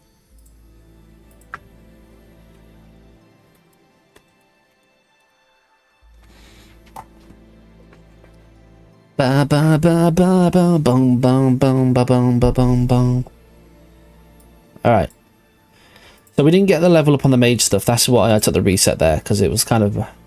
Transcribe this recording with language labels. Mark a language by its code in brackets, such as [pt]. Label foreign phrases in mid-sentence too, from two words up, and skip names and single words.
[en] Ba ba ba ba ba bong bong bong ba bong ba bong bong. Alright. So we didn't get the level up on the mage stuff. That's why I took the reset there, because it was kind of...